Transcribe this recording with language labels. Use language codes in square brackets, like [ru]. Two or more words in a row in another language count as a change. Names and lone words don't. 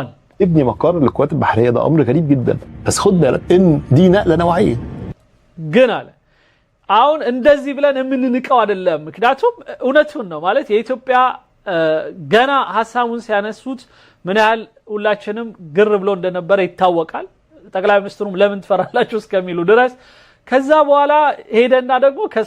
[ar] ابني مقر للقوات البحريه ده امر غريب جدا بس خد بالك ان دي نقله نوعيه [am] ግን አለ አሁን እንደዚህ ብለን የምንንቀው አይደለም ምክንያቱም እውነቱን ነው ማለት የኢትዮጵያ ገና ሐሳቡን ሲያነሱት ምን ያህል ሁላችንም ግር ብሎ እንደነበረ ይታወቃል ጠቅላይ ሚኒስትሩም ለምን ትፈራላችሁ እስከሚሉ ድረስ ከዛ በኋላ ሄደና ደግሞ